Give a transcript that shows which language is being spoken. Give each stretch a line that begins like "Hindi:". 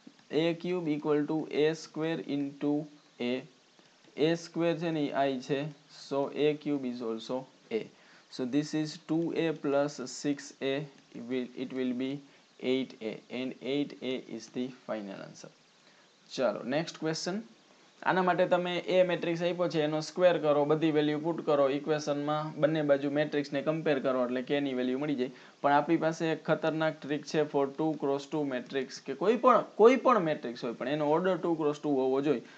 English: a cube equal to a square into a square
Gujarati: છે ને એ i છે,
English: So a cube is also a. So this is 2a plus 6a, it will be 8a, and 8a is the final answer.
Gujarati: ચાલો next question. આના માટે તમે એ matrix આપ્યો છે એનો સ્ક્વેર કરો, બધી વેલ્યુ પુટ કરો ઇક્વેશનમાં, બંને બાજુ મેટ્રિક્સને કમ્પેર કરો એટલે કે ની વેલ્યુ મળી જાય. પણ આપણી પાસે એક ખતરનાક ટ્રીક છે ફોર 2 ક્રોસ 2 મેટ્રિક્સ, કે કોઈ પણ મેટ્રિક્સ હોય પણ એનો ઓર્ડર 2 ક્રોસ 2 હોવો જોઈએ.